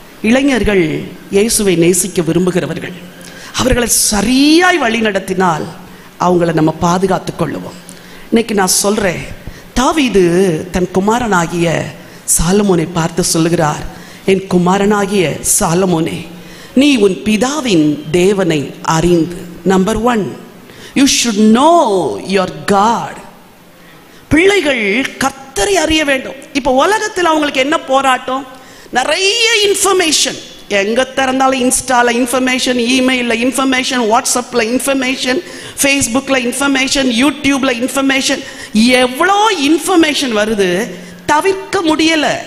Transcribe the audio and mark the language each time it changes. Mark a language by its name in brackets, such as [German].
[Tamil] இளைஞர்கள் இயேசுவை நேசிக்க விரும்புகிறவர்கள். அவர்களை சரியாய் வழி நடத்தினால் அவங்கள நம்ம பாதுகாத்து கொள்ளுவோம். இன்னைக்கு நான் சொல்றேன், தாவீது தன் குமாரனாகிய சாலமோனை பார்த்து சொல்லுகிறார், என் குமாரனாகிய சாலமோனே, நீ உன் பிதாவின் தேவனை அறிந்து. [English] Number 1, you should know your God. [Tamil] பிள்ளைகள் கர்த்தரை அறிய வேண்டும். இப்போ உலகத்தில் அவங்களுக்கு என்ன போராட்டம்? நிறைய இன்ஃபர்மேஷன், எங்க திறந்தாலும் இன்ஸ்டால இன்ஃபர்மேஷன், இமெயில்ல இன்ஃபர்மேஷன், வாட்ஸ்அப்ல இன்ஃபர்மேஷன், ஃபேஸ்புக்ல இன்ஃபர்மேஷன், யூடியூப்ல இன்ஃபர்மேஷன், எவ்வளோ இன்ஃபர்மேஷன் வருது, தவிர்க்க முடியல.